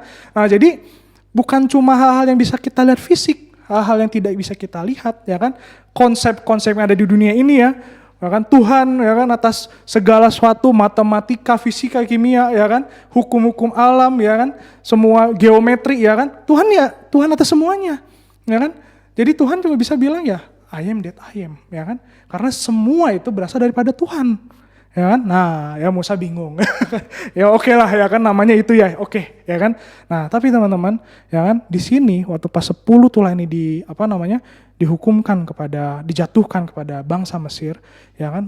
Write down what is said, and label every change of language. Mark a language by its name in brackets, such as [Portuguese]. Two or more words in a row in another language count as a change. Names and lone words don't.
[Indonesian] Nah jadi bukan cuma hal-hal yang bisa kita lihat fisik, hal-hal yang tidak bisa kita lihat, ya kan. Konsep-konsep yang ada di dunia ini ya kan Tuhan ya kan atas segala sesuatu, matematika, fisika, kimia, ya kan, hukum-hukum alam, ya kan, semua geometri, ya kan. Tuhan atas semuanya, ya kan. Jadi Tuhan cuma bisa bilang ya, [English] I am that I am, [Indonesian] ya kan? Karena semua itu berasal daripada Tuhan, ya kan? Nah, ya Musa bingung, ya oke lah, ya kan namanya itu ya, oke, ya kan? Nah, tapi teman-teman, ya kan di sini waktu pas 10 tulah ini dijatuhkan kepada bangsa Mesir, ya kan?